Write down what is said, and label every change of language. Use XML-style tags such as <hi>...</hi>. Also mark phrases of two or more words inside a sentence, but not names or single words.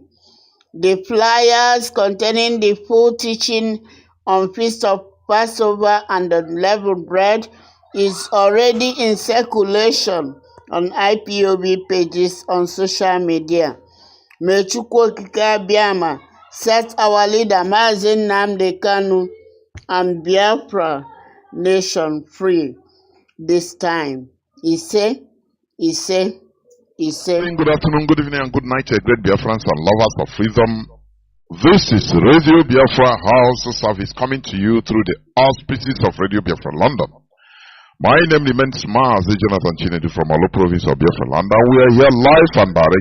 <en>The flyers containing the full teaching on Feast of Passover and unleavened bread is already in circulation on IPOB pages on social media. May Chukwu Okike Abiama set our leader Mazi Nnamdi Kanu and Biafra nation free this time. Ise. Good afternoon, good evening, and good night, great Biafrans and lovers of freedom. This is Radio Biafra House Service coming to you through the auspices of Radio Biafra London. My name remains Mazi Iyke from Alo province of Biafra land, and we are here live and direct.</en>